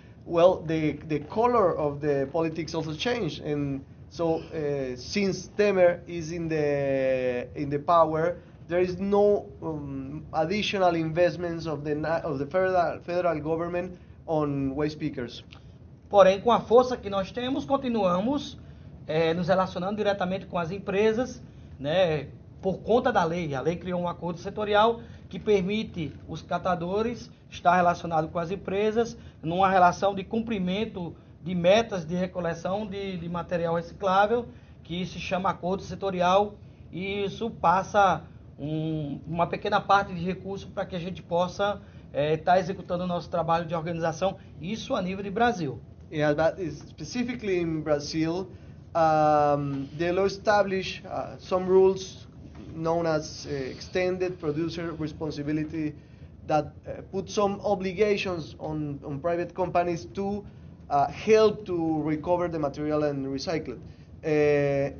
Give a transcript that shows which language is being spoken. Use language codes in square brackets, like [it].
[en] Well, the color of the politics also changed, and so since Temer is in the power, there is no additional investments of the federal government on waste pickers. [pt] Porém, com a força que nós temos, continuamos nos relacionando diretamente com as empresas, né, por conta da lei. A lei criou um acordo setorial que permite os catadores estar relacionados com as empresas numa relação de cumprimento de metas de recoleção de material reciclável, que se chama acordo setorial, e isso passa uma pequena parte de recurso para que a gente possa estar executando o nosso trabalho de organização, isso a nível de Brasil. [en] Yeah, but specifically in Brazil, the law established some rules known as extended producer responsibility that put some obligations on private companies to help to recover the material and recycle it.